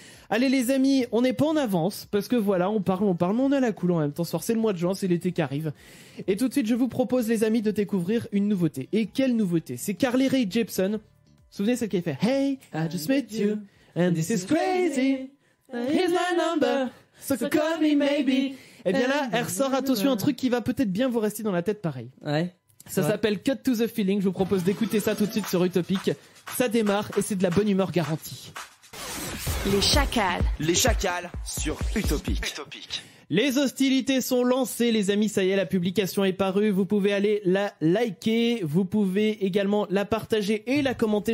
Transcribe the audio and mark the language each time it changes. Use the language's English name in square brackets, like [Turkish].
[French] Allez, les amis, on n'est pas en avance, parce que voilà, on parle, mais on a la cool en même temps. Ce soir, c'est le mois de juin, c'est l'été qui arrive. Et tout de suite, je vous propose, les amis, de découvrir une nouveauté. Et quelle nouveauté? C'est Carly Rae Jepsen. Vous vous souvenez celle qui a fait [English] Hey, I just met you, and this is crazy. Here's my number, so call me maybe. [French] Et bien là, elle ressort, attention, un truc qui va peut-être bien vous rester dans la tête pareil. Ouais. Ça Ouais. s'appelle Cut to the Feeling. Je vous propose d'écouter ça tout de suite sur Utopic. Ça démarre et c'est de la bonne humeur garantie. Les chacals. Les chacals sur Utopic. Les hostilités sont lancées, les amis, ça y est, la publication est parue, vous pouvez aller la liker, vous pouvez également la partager et la commenter.